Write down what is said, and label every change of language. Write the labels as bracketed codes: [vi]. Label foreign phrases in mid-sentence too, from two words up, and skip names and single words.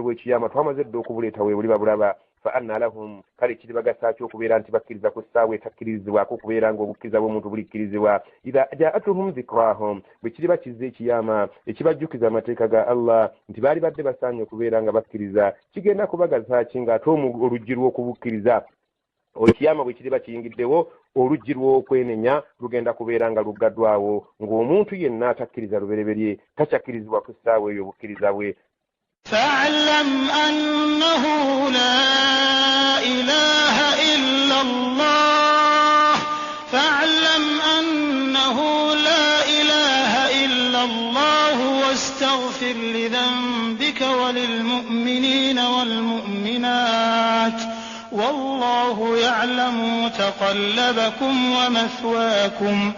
[lg] bw'ekiyama twamaze dde okubuleeta weebuli babulaba [ar] فأنى لهم [lg] kale kiribagasa ki okubeera nti bakkiriza ku ssaawa etakkirizibwako okubeera ng'obukkiriza bw'omuntu bulikkirizibwa [ar] إذا جاءتهم ذكراهم [lg] bwe kiriba kizza ekiyama ekibajjukiza amateeka ga Allah nti baali badde basaanye okubeera nga bakkiriza kigenda kubagasa ki ng'ate oluggi lw'okubukkiriza ekiyama bwe kiriba kiyingiddewo oluggi lw'okwenenya lugenda kubeera nga luggaddwawo ng'omuntu yenna atakkiriza lubereberye takyakkirizibwa ku ssaawa eyo obukkiriza bwe. [ar] فاعلم أنه لا إله إلا الله فاعلم أنه لا إله إلا الله واستغفر لذنبك وللمؤمنين والمؤمنات والله يعلم متقلبكم ومثواكم.